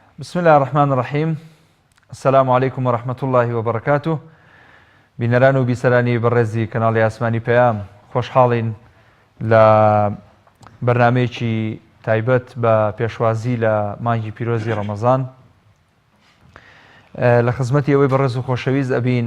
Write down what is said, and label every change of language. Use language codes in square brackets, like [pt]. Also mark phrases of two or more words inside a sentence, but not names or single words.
[ar] بسم الله الرحمن الرحيم. السلام عليكم ورحمة الله وبركاته. [ckb] بینەران و بیسەرانی بەڕێزی کەناڵی ئاسمانی پەیام، خۆشحاڵین لە بەرنامەیەکی تایبەت بە پێشوازی لە مانگی پیرۆزی ڕەمەزان لە خزمەتی ئەوەی بەڕێز و خۆشەویست ئەبین.